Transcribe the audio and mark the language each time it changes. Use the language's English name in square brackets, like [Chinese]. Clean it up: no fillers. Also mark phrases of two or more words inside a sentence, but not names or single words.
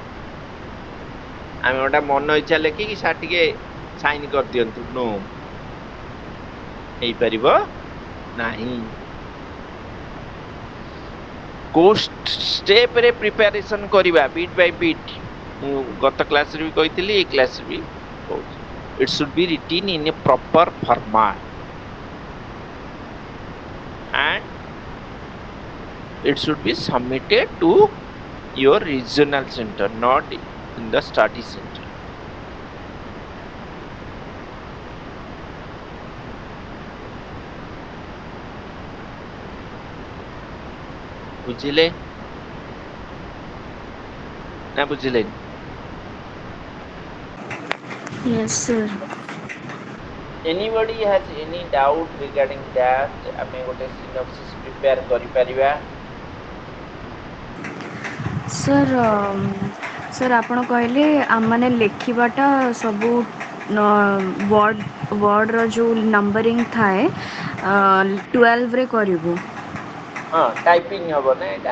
[Odia] ଆମେ ଗୋଟେ ମନ ଇଚ୍ଛା ଲେଖିକି ସାର୍ ଟିକେ ସାଇନ୍ କରିଦିଅନ୍ତୁ, ନୋ, ହେଇପାରିବ ନାହିଁ। କୋଉ ଷ୍ଟେପରେ ପ୍ରିପାରେସନ କରିବା [English] bit by bit, [Odia] ମୁଁ ଗତ କ୍ଲାସରେ ବି କହିଥିଲି, ଏଇ କ୍ଲାସରେ ବି କହୁଛି। [English] It should be written in a proper format and it should be submitted to your regional center, not in the study center. [Odia] ବୁଝିଲେ ନା ବୁଝିଲେନି? [English] Yes, sir. Anybody has any doubt regarding that? [Odia] ଆମେ ଗୋଟେ [English] synopsis prepare [Odia] କରିପାରିବା। ସାର୍ ସାର୍ ଆପଣ କହିଲେ ଆମମାନେ ଲେଖିବାଟା ସବୁ ୱାର୍ଡ଼ର ଯେଉଁ ନମ୍ବରିଂ ଥାଏ 12ରେ କରିବୁ। ହଁ ଟାଇପିଂ ହବ ନା, ଏଇଟା